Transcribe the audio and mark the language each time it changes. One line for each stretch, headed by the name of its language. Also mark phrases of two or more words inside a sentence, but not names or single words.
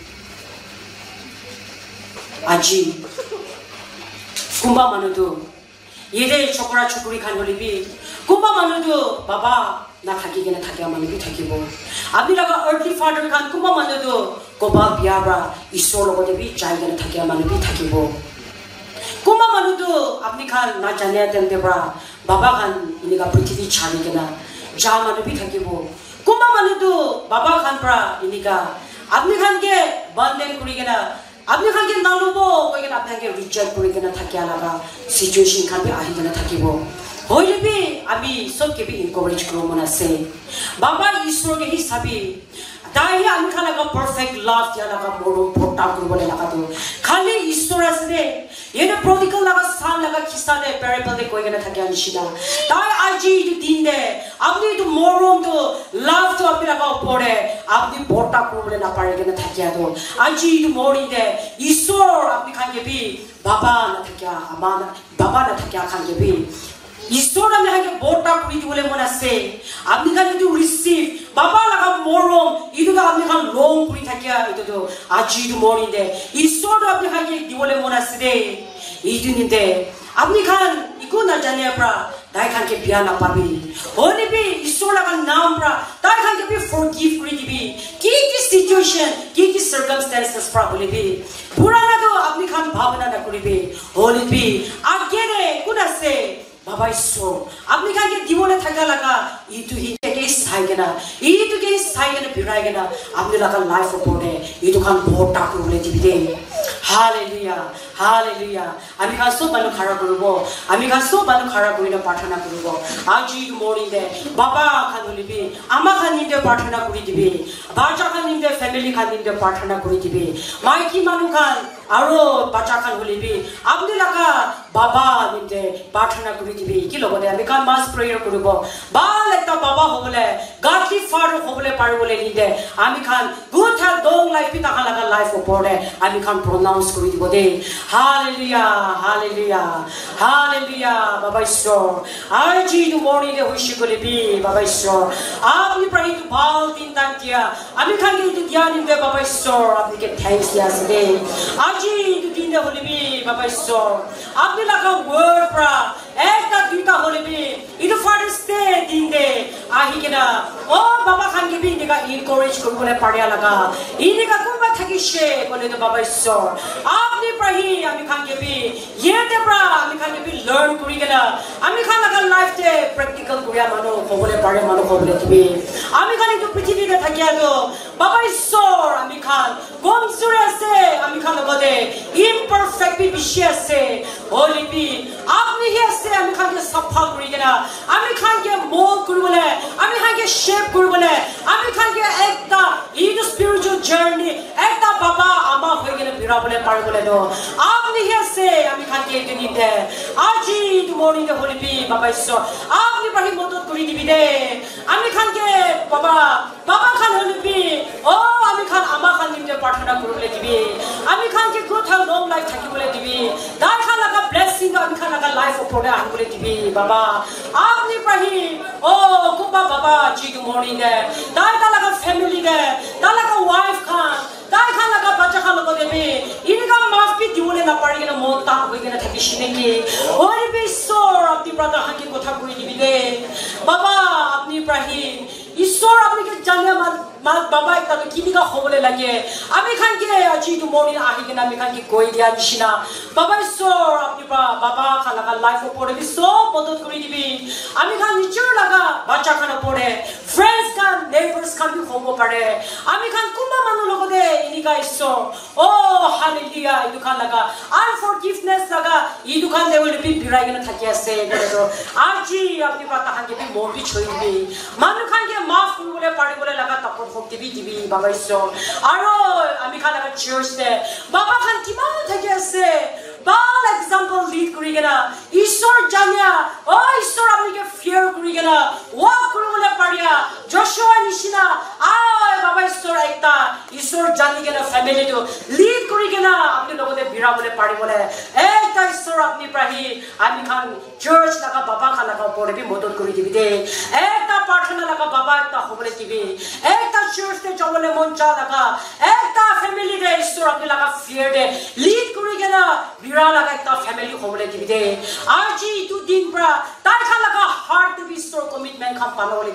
Naga Pidgin: aji kumba manu to yede chokra chokri khan holi bi kumba manu to baba na thaki gena thake manu bi thakibo apni laga
English: earthly father
Naga Pidgin: khan kumba manu to koba biabra isor logote bi jai gena thake manu bi thakibo kuma manu tu apni khan na jane tente bra baba khan inika prithvi chhari kena ja manu bi thakibo kuma manu tu baba khan bra inika apni khan ke banden kuri kena apni khan ke nalubo koi kena apni ke reject kuri kena thakya laga situation khan bi ahi kena thakibo hoile bi ami sob ke bi encourage kro mona se baba ishwar ke hisabi dai ami khan laga
English: perfect love
Naga Pidgin: ya laga moro phota kuribole laga tu khali ishwar asne yene prodigal laga san laga kisa de parable de koi kena thakya nishida dai aji tu din de apni tu morom tu love tu apni laga upore apni phota kuribole na pare kena thakya tu aji tu mori de ishwar apni khan ke bi baba na thakya ama na baba na thakya khan ke bi Ishwar amni khan ke phota kuribole mona se apni khan tu receive baba laga morom idu ga apni khan long kuri thakya idu to aji tu mori de ishwar to apni khan ke dibole mona se de idu ni de apni khan iku na jane pra dai khan ke bia na pabi honi bi ishwar laga naam pra dai khan ke bi forgive kuri dibi ki situation ki circumstances pra holi bi purana to apni khan bhavana na kuri bi holi bi agere kuna se Baba Ishwar, apni khan ke dibole thakya laga itu hi ke sai gena itu ke sai gena birai gena apni laga life upore itu khan phota kurule dibide hallelujah hallelujah ami khan sob banu khara koribo ami khan sob banu khara korina prarthana koribo aji morning de baba khan holibi ama khan ninde prarthana kori dibe bacha khan ninde family khan ninde prarthana kori dibe maiki manu khan aro bacha khan holibi apni laga baba ninde prarthana kori dibe ki logone ami khan
English: mass prayer
Naga Pidgin: koribo bal ekta baba hobole
English: godly father
Naga Pidgin: hobole paribole ninde ami khan
English: good health long life
Naga Pidgin: pita khan laga life upore ami khan pronounce kori dibo de hallelujah hallelujah hallelujah baba Ishwar aji tu morning de hoshi kole bi baba Ishwar apni prahi tu bhal din tan kiya ami khan ke tu gyan de baba Ishwar apni ke thanks diya se aji tu din de hole bi baba Ishwar apni laga word pra ekta duita hole bi idu
English: father's day
Naga Pidgin: din de ahi kena oh baba khan ke bi nika encourage koribole paria laga inika kumba thakishe kole to baba Ishwar apni prahi ami khan ke bi ye de pra ami khan ke bi learn kuri kena ami khan laga life de practical kuriya mano hobole pare mano hobole tibi ami khan itu prithvi de thakya to baba Ishwar ami khan gomsure ase ami khan logode imperfect bi bishi ase holy bi apni hi ase ami khan ke sapha kuri kena ami khan ke mold kuribole ami khan ke shape kuribole ami khan ke ekta idu
English: spiritual journey
Naga Pidgin: ekta baba ama hoi kena birabole paribole do apni hi ase ami khan ke itu nite aji tu morning de holi bi baba Ishwar apni prahi modot kuri dibi de ami khan ke baba khan holi bi oh ami khan ama khan nite prarthana kuribole dibi ami khan ke
English: good health long life
Naga Pidgin: thakibole dibi dai khan laga blessing ami khan laga life upore ahibole dibi baba apni prahi oh kuba baba ji tu morning de dai ta laga family de ta laga wife khan dai khan laga bacha khan logo debi inika maaf bi dibole na pari kena mon ta hoi kena thaki shine ki oi bi Ishwar apni brother han ke kotha kuri dibi de baba apni prahi Ishwar apni ke jane ma baba ekta to kinika hobole lage ami khan ke aji tu morning ahi kena ami khan ke koi dia nishina baba Ishwar apni baba khan laga life upore bi so modot kuri dibi ami khan nichor laga bacha khan upore friends khan neighbors khan bi hobo pare ami khan kuma manu logode inika Ishwar oh hallelujah idu khan laga unforgiveness laga idu khan de
English: will be
Naga Pidgin: birai kena thaki ase to aji apni pata khan ke bi mon bi chhoi dibi manu khan ke maaf kuribole paribole laga tapor hokti bi dibi baba Ishwar aro ami khan laga church de baba khan kiman thaki ase bal
English: example lead
Naga Pidgin: kuri kena Ishwar janya oh Ishwar apni ke fear kuri kena walk kuribole paria Joshua nishina baba Ishwar ekta Ishwar jani kena family to lead kuri kena apni logode birabole paribole ekta Ishwar apni prahi ami khan church laga baba khan laga upore bi modot kuri dibi de ekta prarthana laga baba ekta hobole dibi ekta church te jabole moncha laga ekta family de Ishwar apni laga fear de lead kuri kena bira laga ekta family hobole dibi de aji tu din pra tai khan laga
English: heart to be
Naga Pidgin: Ishwar commitment khan panole